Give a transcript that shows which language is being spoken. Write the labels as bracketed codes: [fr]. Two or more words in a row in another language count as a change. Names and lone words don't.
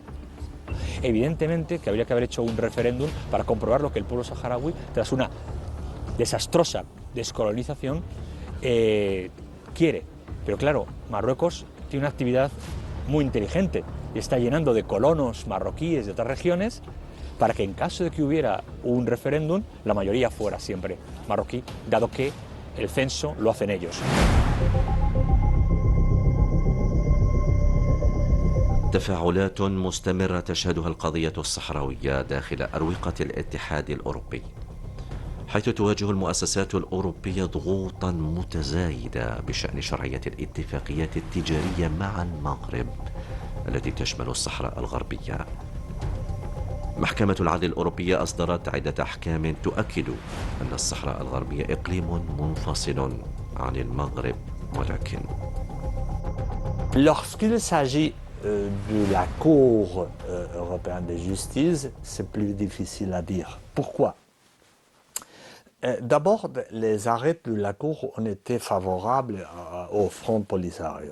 [es] Evidentemente que habría que haber hecho un referéndum para comprobar lo que el pueblo saharaui, tras una desastrosa descolonización, quiere. Pero claro, Marruecos tiene una actividad muy inteligente y está llenando de colonos marroquíes de otras regiones para que en caso de que hubiera un referéndum, la mayoría fuera siempre marroquí, dado que el censo lo hacen ellos. [ar] تفاعلات مستمرة تشهدها القضية الصحراوية داخل أروقة الاتحاد الأوروبي، حيث تواجه المؤسسات الأوروبية ضغوطا متزايدة بشأن شرعية الاتفاقيات التجارية مع المغرب التي تشمل الصحراء الغربية. محكمة العدل الأوروبية أصدرت عدة أحكام تؤكد أن الصحراء الغربية إقليم منفصل عن المغرب، ولكن [fr] lorsqu'il s'agit de la Cour européenne de justice, c'est plus difficile à dire. Pourquoi? D'abord, les arrêts de la Cour ont été favorables au Front Polisario.